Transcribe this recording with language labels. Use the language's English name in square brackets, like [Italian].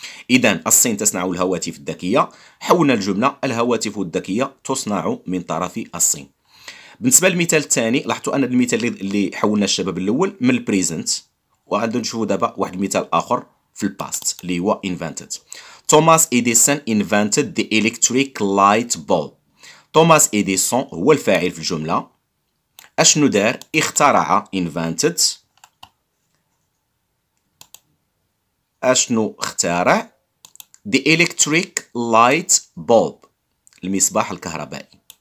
[Arabic] إذا الصين تصنع الهواتف الذكية. حولنا الجملة الهواتف الذكية تصنع من طرف الصين. بالنسبة للمثال الثاني، لاحظتوا أن المثال اللي حولنا الشباب الأول من البريزنت، وغادي نشوفوا دابا واحد المثال آخر في الباست اللي هو invented. [English] Thomas Edison invented the electric light bulb. [Arabic] توماس إديسون هو الفاعل في الجملة. أشنو دار؟ اخترع invented. أشنو اخترع؟ [English] The electric light bulb [Arabic] المصباح الكهربائي.